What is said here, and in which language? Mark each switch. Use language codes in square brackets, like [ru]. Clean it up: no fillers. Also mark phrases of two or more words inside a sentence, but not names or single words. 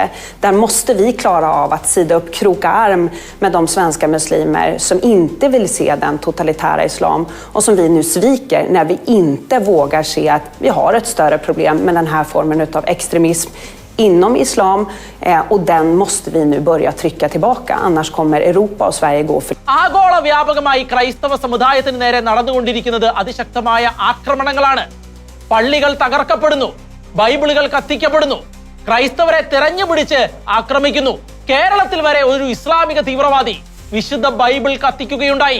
[sv] Där måste vi klara av att sida upp kroka arm med de svenska muslimer som inte vill se den totalitära islam och som vi nu sviker när vi inte vågar se att vi har ett större problem med den här formen av extremism inom islam och den måste vi nu börja trycka tillbaka, annars kommer Europa och Sverige gå för. [ml] ആഗോള വ്യാപകമായി ക്രൈസ്തവ സമുദായത്തിന് നേരെ നടന്നുകൊണ്ടിരിക്കുന്നത് അതിശക്തമായ ആക്രമണങ്ങളാണ്. പള്ളികൾ തകർക്കപ്പെടുന്നു, ബൈബിളുകൾ കത്തിക്കപ്പെടുന്നു, ക്രൈസ്തവരെ തെരഞ്ഞുപിടിച്ച് ആക്രമിക്കുന്നു. കേരളത്തിൽ വരെ ഒരു ഇസ്ലാമിക തീവ്രവാദി വിശുദ്ധ ബൈബിൾ കത്തിക്കുകയുണ്ടായി.